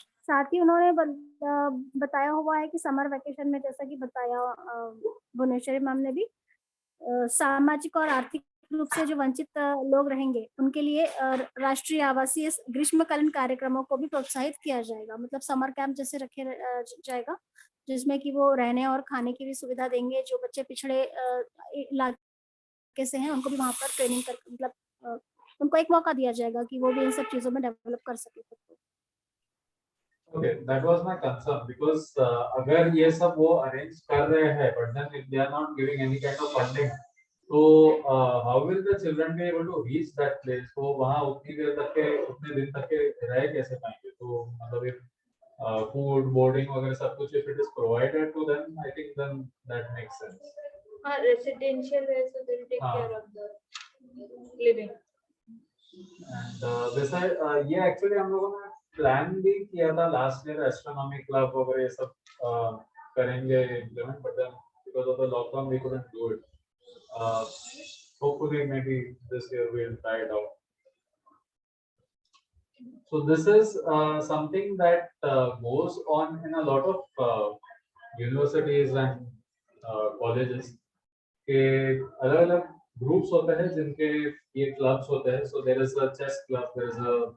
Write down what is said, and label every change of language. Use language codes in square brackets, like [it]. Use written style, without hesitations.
[hi] साथ ही उन्होंने बताया हुआ है कि समर वेकेशन में, जैसा कि बताया भुवनेश्वरी मैम ने भी, सामाजिक और आर्थिक रूप से जो वंचित लोग रहेंगे उनके लिए राष्ट्रीय आवासीय ग्रीष्मकालीन कार्यक्रमों को भी प्रोत्साहित किया जाएगा, मतलब समर कैंप जैसे रखे जाएगा, जिसमें कि वो रहने और खाने की भी सुविधा देंगे. जो बच्चे पिछड़े इलाके से हैं उनको भी वहाँ पर ट्रेनिंग कर, मतलब उनको एक मौका दिया जाएगा कि वो भी इन सब चीज़ों में डेवलप कर सके. [en] Okay, that was my concern because [hi] अगर ये सब वो [en] arrange [hi] कर रहे हैं, [en] but then if they are not giving any kind of funding, तो how will the children be able to reach that place? [hi] तो वहाँ उतनी देर तक के, उतने दिन तक के रह कैसे पाएंगे? [en] तो मतलब if food, boarding [hi] वगैरह सब कुछ [en] if it is provided to them, I think then that makes sense. Residential है, so they will take care of the living. [hi] And वैसा ये actually हम लोगों ने प्लान भी किया था लास्ट ईयर, एस्ट्रोनॉमी क्लब वगैरह ये सब करेंगे implement, [en] But then because of the lockdown we couldn't do it. Hopefully maybe this year we'll try it out. So this is something that goes on in a lot of universities and colleges [hi] के अलग-अलग groups होते हैं [en] जिनके ये क्लब्स होते हैं. So there is a chess club, there is a